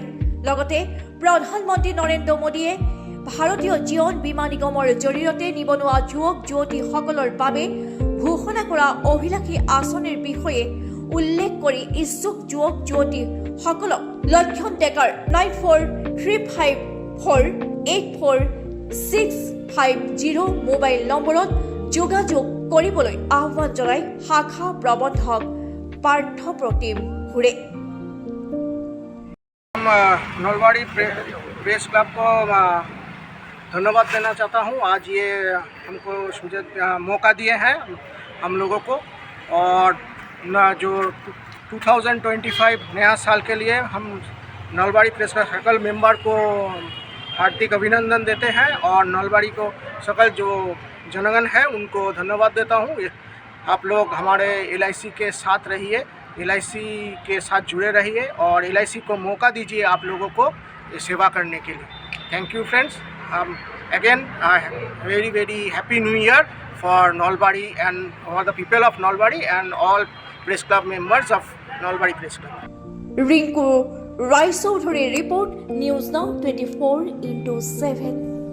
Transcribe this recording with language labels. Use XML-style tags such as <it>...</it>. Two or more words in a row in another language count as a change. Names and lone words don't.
<as>লগতে প্ৰধানমন্ত্ৰী নৰেন্দ্ৰ মোদীয়ে ভাৰতীয় জীৱন বীমা নিগমৰ জৰিয়তে নিবনুৱা যুৱক যুৱতীসকলৰ বাবে ঘোষণা কৰা অভিলাষী আঁচনিৰ বিষয়ে উল্লেখ কৰি ইচ্ছুক যুৱক যুৱতীসকলক লক্ষণ ডেকাৰ 9435484650 মোবাইল নম্বৰত যোগাযোগ কৰিবলৈ আহ্বান জনাই শাখা প্ৰবন্ধক পাৰ্থপ্ৰতিম হুৰে।</as> <hi>नलबाड़ी प्रेस क्लब को धन्यवाद देना चाहता हूँ। आज ये हमको मौका दिए हैं हम लोगों को, और जो 2025 नया साल के लिए हम नलबाड़ी प्रेस क्लब सकल मेंबर को हार्दिक अभिनंदन देते हैं और नलबाड़ी को सकल जो जनगण है उनको धन्यवाद देता हूँ। आप लोग हमारे LIC के साथ रहिए, LIC के साथ जुड़े रहिए और LIC को मौका दीजिए आप लोगों को ये सेवा करने के लिए।</hi> <en>thank you friends. Again, very very happy New Year for Nalbari and all the people of Nalbari and all press club members of Nalbari Press Club.</en> <as>রিঙ্কু রায়চৌধুৰীৰ ৰিপৰ্ট নিউজ নাও 24/7</as>